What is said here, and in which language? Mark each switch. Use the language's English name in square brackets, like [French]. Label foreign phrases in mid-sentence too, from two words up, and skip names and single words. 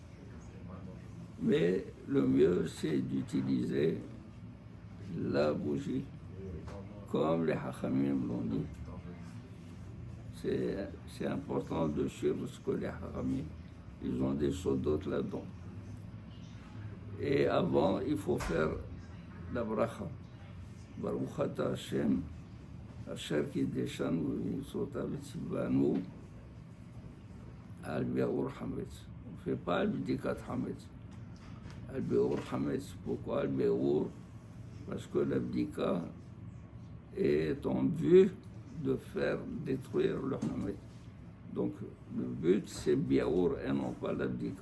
[French] Mais le mieux, c'est d'utiliser la bougie, comme les Hachamim l'ont dit. C'est important de suivre ce que les Hachamim, ils ont des sodotes là-dedans. Et avant, il faut faire la bracha. [Hebrew] ברוך אתה השם, אשר קדשנו במצוותיו וצונו על ביעור חמץ. [French] On ne fait pas [Hebrew] על בדיקת חמץ. על ביעור חמץ. [French] Pourquoi [Hebrew] על ביעור? [French] Parce que l'abdika est en vue de faire détruire le Hametz. Donc le but c'est Bi'ur et non pas l'abdika.